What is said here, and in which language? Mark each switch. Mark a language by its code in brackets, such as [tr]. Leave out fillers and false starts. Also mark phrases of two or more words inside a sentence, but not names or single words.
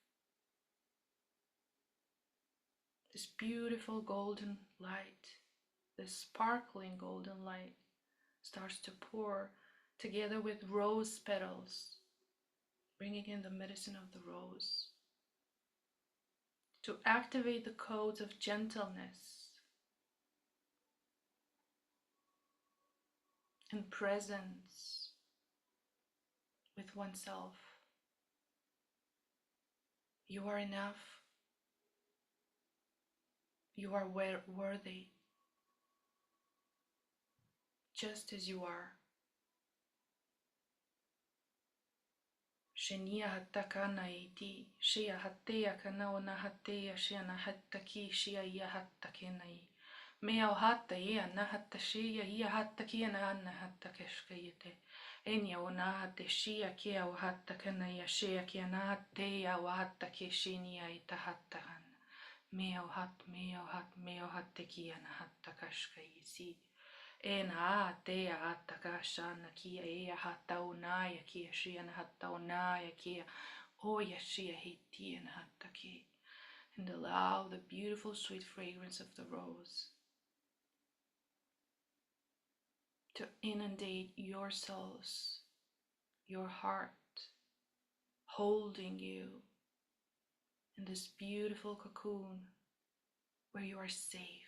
[en] This beautiful golden light, this sparkling golden light, starts to pour together with rose petals, bringing in the medicine of the rose, to activate the codes of gentleness and presence with oneself. You are enough. You are worthy, just as you are. Shenia hatakana iti, shia hatea kanaona hatea shiana hataki shia ia hatakenai. Mea hata ia na hata shia ia hatakiana anna hatakeshkayete. Enya ona hate shia kia o hatakanaya shia kia na hatea o hatakeshinia ita hatakan. Mea hat tekia na hatakashkayesi. Ena atea hatakashana kia ea hataunaya kia shia na hataunaya kia oya shia hitia na hataki. And allow the beautiful sweet fragrance of the rose to inundate your souls, your heart, holding you in this beautiful cocoon where you are safe.